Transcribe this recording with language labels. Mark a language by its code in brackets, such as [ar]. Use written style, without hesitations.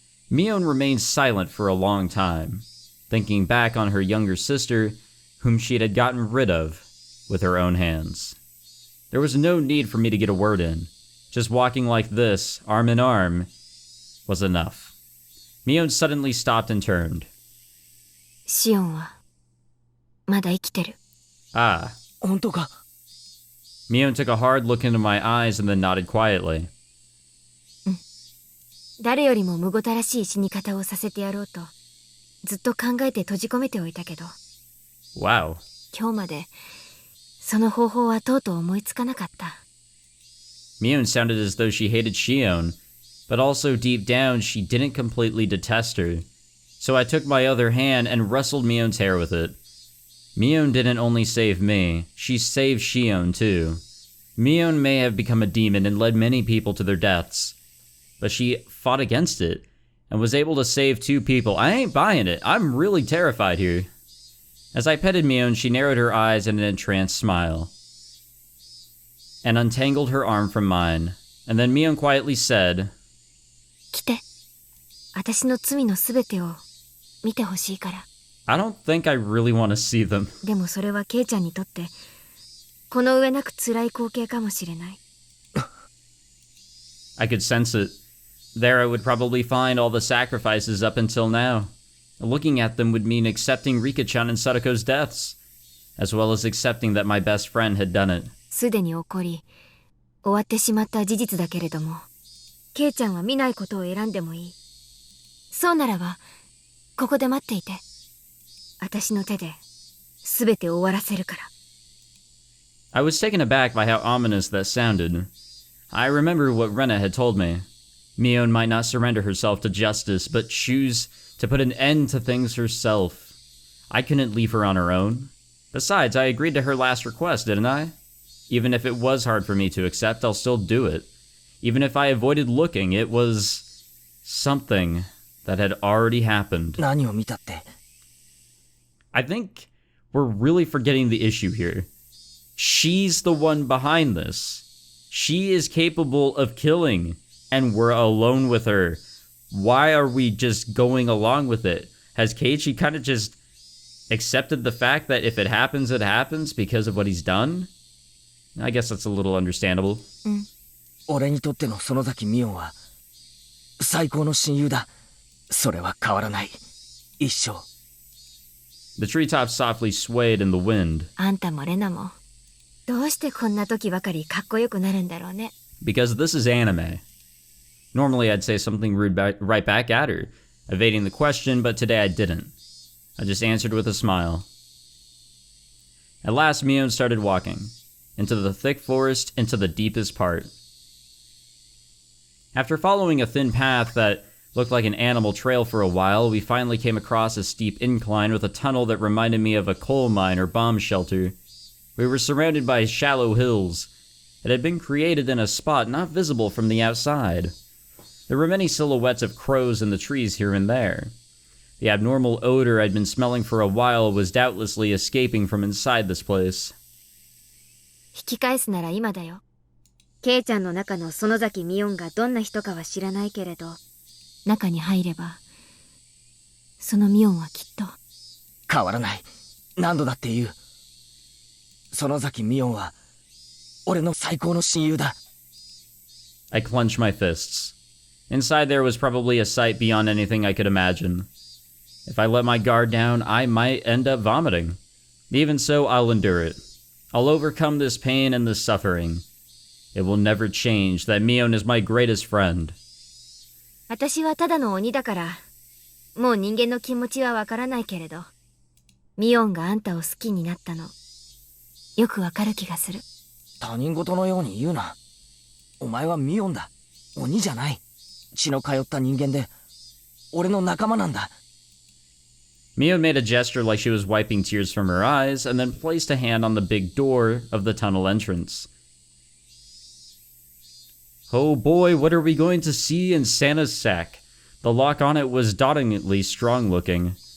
[en] Mion remained silent for a long time, thinking back on her younger sister, whom she had gotten rid of with her own hands. There was no need for me to get a word in. Just walking like this, arm in arm, was enough. Mion suddenly stopped and turned. [ja] シオンは、まだ生きてる。 Ah. 本当か？ [en] Mion took a hard look into my eyes and then nodded quietly. [ja] 誰よりもむごたらしい死に方をさせてやろうと、ずっと考えて閉じ込めておいたけど。 [en] Wow. [ja] 今日まで、その方法はとうとう思いつかなかった。 [en] Mion sounded as though she hated Shion, but also deep down she didn't completely detest her. So I took my other hand and rustled Mion's hair with it. Mion didn't only save me, she saved Shion too. Mion may have become a demon and led many people to their deaths, but she fought against it and was able to save 2 people. I ain't buying it. I'm really terrified here. As I petted Mion, she narrowed her eyes in an entranced smile and untangled her arm from mine. And then Mion quietly said, [ja] 来て。私の罪のすべてを見てほしいから。 [en] I don't think I really want to see them. [ja] でもそれはケイちゃんにとって、この上なく辛い光景かもしれない。 [en] I could sense it. There I would probably find all the sacrifices up until now. Looking at them would mean accepting Rika-chan and Sadako's deaths, as well as accepting that my best friend had done it. [ja] すでに起こり、終わってしまった事実だけれども、ケイちゃんは見ないことを選んでもいい。そうならば、ここで待っていて。私の手で、すべて終わらせるから。 [en] I was taken aback by how ominous that sounded. I remember what Rena had told me. Mion might not surrender herself to justice, but choose to put an end to things herself. I couldn't leave her on her own. Besides, I agreed to her last request, didn't I? Even if it was hard for me to accept, I'll still do it. Even if I avoided looking, it was something that had already happened. [ja] 何を見たって。 [en] I think we're really forgetting the issue here. She's the one behind this. She is capable of killing, and we're alone with her. Why are we just going along with it? Has Keiichi kind of just accepted the fact that if it happens, it happens because of what he's done? I guess that's a little understandable. [ja] 俺にとっての園崎美音は最高の親友だ。それは変わらない。一生。 [en] The treetops softly swayed in the wind. [ja] あんたもレナもどうしてこんな時ばかりかっこよくなるんだろうね。 [en] Because this is anime. Normally I'd say something rude right back at her, evading the question, but today I didn't. I just answered with a smile. At last, Mion started walking. Into the thick forest, into the deepest part. After following a thin path that looked like an animal trail for a while, we finally came across a steep incline with a tunnel that reminded me of a coal mine or bomb shelter. We were surrounded by shallow hills. It had been created in a spot not visible from the outside. There were many silhouettes of crows in the trees here and there. The abnormal odor I'd been smelling for a while was doubtlessly escaping from inside this place. [ja] 引き返すなら今だよ。ケイちゃんの中の園崎ミオンがどんな人かは知らないけれど、中に入れば、そのミオンはきっと。変わらない。何度だって言う。園崎美音は俺の最高の親友だ。 [en] I clenched my fists. Inside there was probably a sight beyond anything I could imagine. If I let my guard down, I might end up vomiting. Even so, I'll endure it. I'll overcome this pain and this suffering. It will never change that Mion is my greatest friend. [ja] 私はただの鬼だから、もう人間の気持ちはわからないけれど、ミオンがあんたを好きになったの、よくわかる気がする。他人事のように言うな。お前はミオンだ。鬼じゃない。血の通った人間で、俺の仲間なんだ。 [en] Mion made a gesture like she was wiping tears from her eyes, and then placed a hand on the big door of the tunnel entrance. Oh boy, what are we going to see in Santa's sack? The lock on it was dauntingly strong-looking.